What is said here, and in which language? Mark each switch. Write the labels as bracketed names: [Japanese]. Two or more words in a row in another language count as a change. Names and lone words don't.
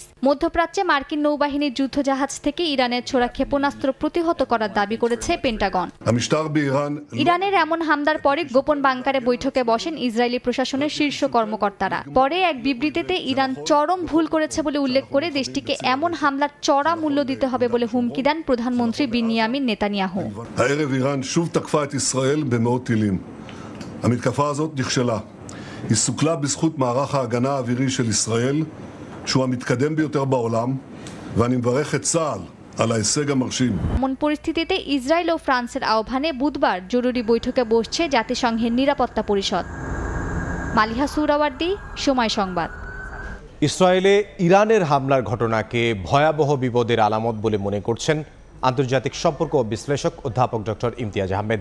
[Bangla] মধ্যপ্রাচ্যে মার্কিন নৌবাহিনীর যুদ্ধজাহাজ থেকে ইরানের ছোড়া ক্ষেপণাস্ত্র প্রতিহত করার দাবি করেছে পেন্টাগন। ইরানের এমন হামলার পরে গোপন বাংকারে বৈঠকে বসেন ইসরায়েলি প্রশাসনের শীর্ষ কর্মকর্তারা। পরে এক বিবৃতিতে ইরান চরম ভুল করেছে বলে উল্লেখ করে দেশটিকে এমন হামলার চড়া মূল্য দিতে হবে বলে হুমকি দেন প্রধানমন্ত্রী বিনিয়ামিন নেতানিয়াহু। [Hebrew] הערב איראן שוב תקפה את ישראל במאות טילים. המתקפה הזאת נכשלה. היא סוכלה בזכות מערך ההגנה האווירי של ישראל, שהוא המתקדם ביותר בעולם, ואני מברך את צה"ל על ההישג המרשים. [Bangla] এমন পরিস্থিতিতে ইসরায়েল ও ফ্রান্সের আহ্বানে বুধবার জরুরি বৈঠকে বসছে জাতিসংঘের নিরাপত্তা পরিষদ। মালিহা সুরাওয়ার্দী, সময় সংবাদ। ইসরায়েলে ইরানের হামলার ঘটনাকে ভয়াবহ বিপদের আলামত বলে মনে করছেন আন্তর্জাতিক সম্পর্ক বিশ্লেষক অধ্যাপক ডক্টর ইমতিয়াজ আহমেদ।